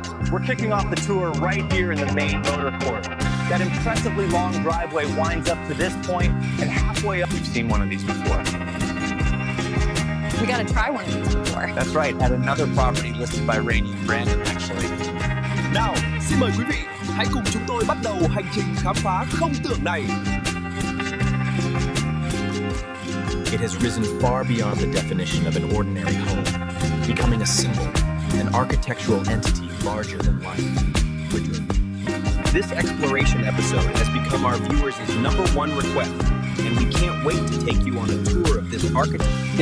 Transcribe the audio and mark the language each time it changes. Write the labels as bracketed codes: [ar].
[en] We're kicking off the tour right here in the main motor court. That impressively long driveway winds up to this point, and halfway up, you've seen one of these before. We gotta try one of these before. That's right, at another property listed by Rainey and Brandon, actually. [vi] Nào, xin mời quý vị, hãy cùng chúng tôi bắt đầu hành trình khám phá không tưởng này. [en] It has risen far beyond the definition of an ordinary home, becoming a symbol, an architectural entity larger than life. This exploration episode has become our viewers' #1 request, and we can't wait to take you on a tour of this architecture.